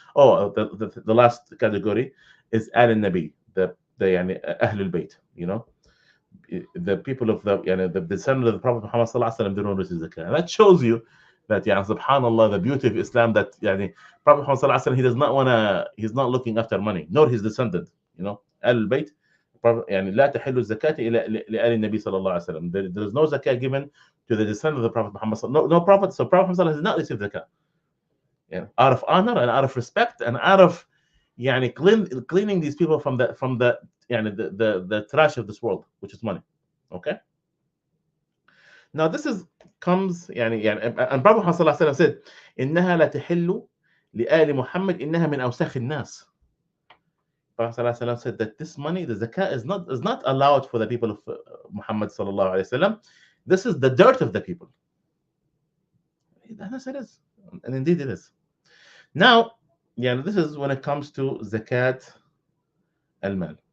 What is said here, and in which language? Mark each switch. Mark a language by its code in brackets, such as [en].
[en] Oh, the last category is al-Nabi, the Ahlul Bayt. The people of the descendant of the Prophet Muhammad sallallahu alaihi wasallam, they don't receive zakat. And that shows you that يعني subhanallah, the beauty of Islam, that يعني Prophet Muhammad sallallahu alaihi wasallam, he does not wanna, he's not looking after money, nor his descendant, you know, آل البيت. [ar] يعني لا تحل الزكاة إلى لآل النبي صلى الله عليه وسلم. [en] There is no zakah given to the descendant of the Prophet Muhammad. No prophet. So Prophet Muhammad has not received zakah. Yeah, out of honor and out of respect and out of يعني cleaning these people from the يعني the trash of this world, which is money. Okay. Now this is comes [ar] يعني [en] and Prophet Muhammad [ar] صلى الله عليه وسلم said إنها لا تحل لآل محمد إنها من أوساخ الناس. [en] Prophet [ar] صلى الله عليه وسلم [en] said that this money, the zakah, is not allowed for the people of Muhammad صلى الله عليه وسلم. This is the dirt of the people. Yes, it is, and indeed it is. Now, yeah, this is when it comes to zakat al-mal.